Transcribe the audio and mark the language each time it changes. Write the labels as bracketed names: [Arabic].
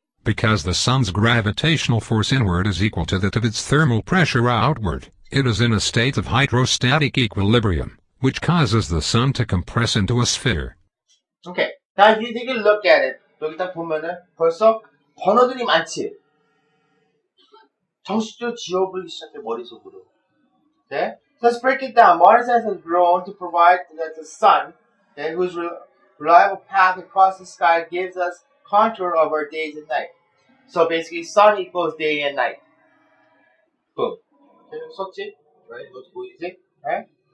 [English] Because the sun's gravitational force inward is equal to that of its thermal pressure outward, it is in a state of hydrostatic equilibrium, which causes the sun to compress into a sphere. Okay, now if you take a look at it, [Korean] 여기 딱 보면은 벌써 번호들이 많지? 정식적으로 지워버리기 시작해, 머릿속으로. [English] Okay? So let's break it down. Modern science has grown to provide that the sun, okay, whose reliable path across the sky gives us contour of our days and night. So basically, sun equals day and night. Boom. Okay, 썼지? Right? What's 보이지? Right?